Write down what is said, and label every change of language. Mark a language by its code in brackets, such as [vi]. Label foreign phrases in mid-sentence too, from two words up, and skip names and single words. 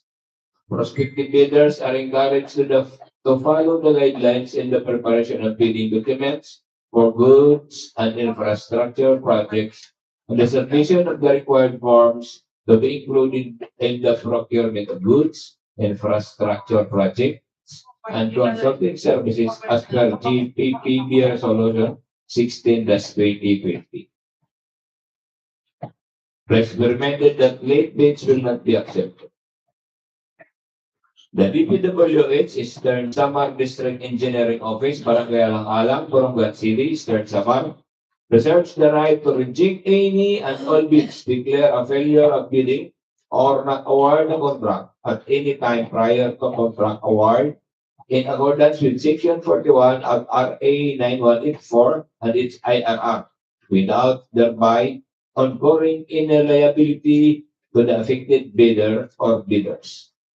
[en] Prospective bidders are encouraged to follow the guidelines in the preparation of bidding documents for goods and infrastructure projects and the submission of the required forms to be included in the procurement of goods, infrastructure projects, and consulting services as per GPPB Resolution 16-2050. Please be reminded that late bids will not be accepted. The DPWH Eastern Samar District Engineering Office, Barangay Alang-Alang, Borongan City, Eastern Samar, reserves the right to reject any and all bids, declare a failure of bidding, or not award a contract at any time prior to contract award in accordance with Section 41 of RA 9184 and its IRR, without thereby incurring any liability to the affected bidder or bidders.